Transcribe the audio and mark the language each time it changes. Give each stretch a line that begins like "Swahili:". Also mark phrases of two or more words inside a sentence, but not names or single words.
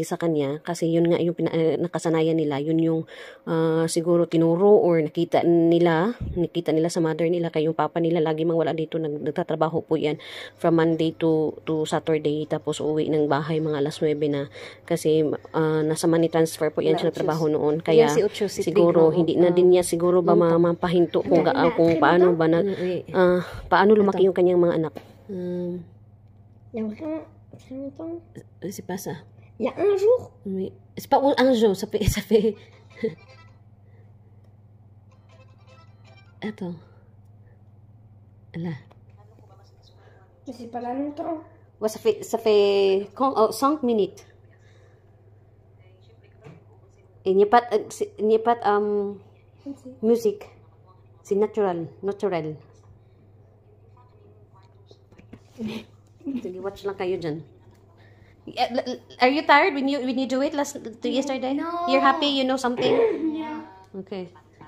Filipino: sa kanya, kasi yun nga yung nakasanayan nila, yun yung siguro tinuro or nakita nila sa mother nila, kaya yung papa nila lagi mang wala dito, nagtatrabaho po yan
English: from Monday to Saturday,
Filipino: tapos uwi ng bahay mga 9:00 na, kasi nasa
English: money transfer
Filipino: po yan siya trabaho noon, kaya siguro hindi na din niya siguro ba mapahinto kung paano ba paano lumaki yung kanyang mga anak.
French: C'est longtemps. C'est pas ça. Il y a un jour. Oui. C'est pas un jour, ça fait... Attends. Là. Mais c'est pas là longtemps. Ouais, ça fait 5 minutes. Il n'y a pas musique. C'est naturel.
Filipino: Sige, watch lang kayo dyan.
English: Are you tired when you do it yesterday? No. You're happy, you know something? Yeah. Okay.